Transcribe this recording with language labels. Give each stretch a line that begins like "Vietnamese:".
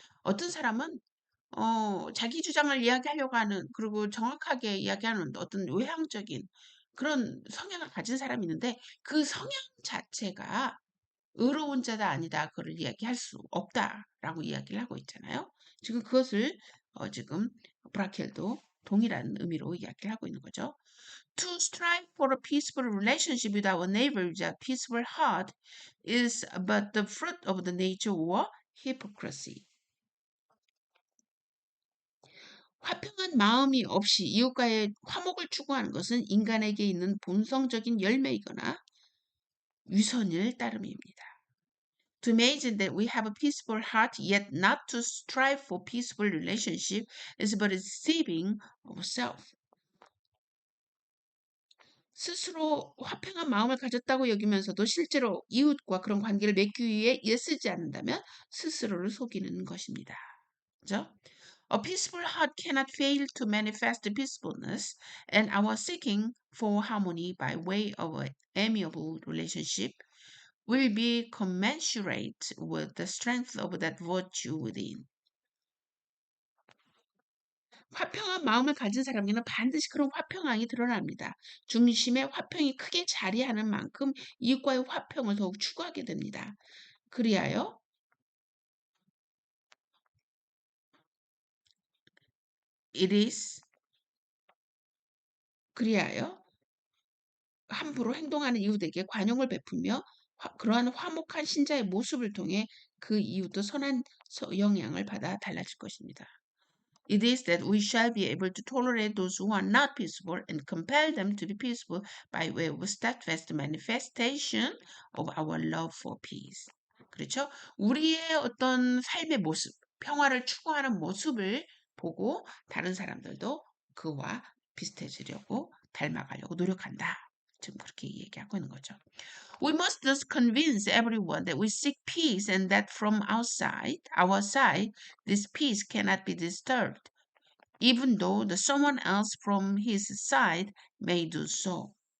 Korean: 어떤 사람은 자기 주장을 이야기하려고 하는 그리고 정확하게 이야기하는 어떤 외향적인 그런 성향을 가진 사람이 있는데 그 성향 자체가 의로운 자다 아니다 그걸 이야기할 수 없다라고 이야기를 하고 있잖아요. 지금 그것을 지금 브라켈도 동일한 의미로 이야기를 하고 있는 거죠.
English: To strive for a peaceful relationship with our neighbor with a peaceful heart is but the fruit of the nature or hypocrisy.
Korean: 화평한 마음이 없이 이웃과의 화목을 추구하는 것은 인간에게 있는 본성적인 열매이거나 위선일 따름입니다.
English: To imagine that we have a peaceful heart yet not to strive for peaceful relationship is but deceiving of self.
Korean: 스스로 화평한 마음을 가졌다고 여기면서도 실제로 이웃과 그런 관계를 맺기 위해 애쓰지 않는다면 스스로를 속이는 것입니다. 그죠?
English: A peaceful heart cannot fail to manifest peacefulness, and our seeking for harmony by way of an amiable relationship will be commensurate with the strength of that virtue within.
Korean: 화평한 마음을 가진 사람에게는 반드시 그런 화평함이 드러납니다. 중심에 화평이 크게 자리하는 만큼 이웃과의 화평을 더욱 추구하게 됩니다. 그리하여
English: it is
Korean: 그리하여 함부로 행동하는 이웃에게 관용을 베풀며 그러한 화목한 신자의 모습을 통해 그 이웃도 선한 영향을 받아 달라질 것입니다.
English: It is that we shall be able to tolerate those who are not peaceable and compel them to be peaceful by way of steadfast manifestation of our love for peace.
Korean: 그렇죠? 우리의 어떤 삶의 모습, 평화를 추구하는 모습을 보고 다른 사람들도 그와 비슷해지려고 닮아가려고 노력한다. 지금 그렇게 얘기하고 있는 거죠.
English: We must thus convince everyone that we seek peace and that from our side, this peace cannot be disturbed, even though the someone else from his side may do so.